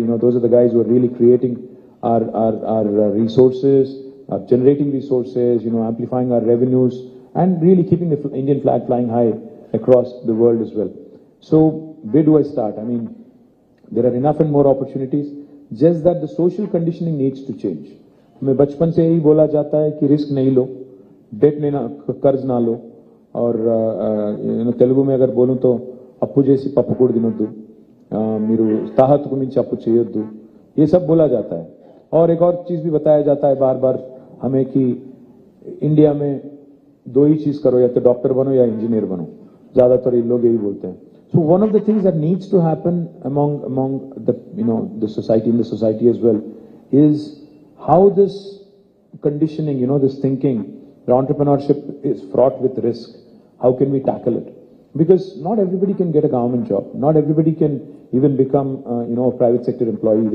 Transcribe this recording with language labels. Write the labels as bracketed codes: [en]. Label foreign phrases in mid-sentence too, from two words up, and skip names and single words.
[en] Those are the guys who are really creating our resources, generating resources, amplifying our revenues, and really keeping the Indian flag flying high across the world as well. So where do I start? I mean, there are enough and more opportunities, just that the social conditioning needs to change. [hi] हमें बचपन से यही बोला जाता है कि रिस्क नहीं लो, डेट लेना, कर्ज ना लो, और तेलुगु में अगर बोलूं तो [te] అప్పు చేసి పప్పు కూడు తినొద్దు, మీరు తాహతుకు మించి అప్పు చేయొద్దు, [hi] ये सब बोला जाता है. और एक और चीज भी बताया जाता है बार बार हमें कि इंडिया में 2 ही चीज करो, या तो डॉक्टर बनो या इंजीनियर बनो. ज्यादातर ये लोग यही बोलते हैं. [en] So one of the things that needs to happen among the society, in the society as well, is how this conditioning, this thinking, the entrepreneurship is fraught with risk. How can we tackle it? Because not everybody can get a government job. Not everybody can even become, a private sector employee.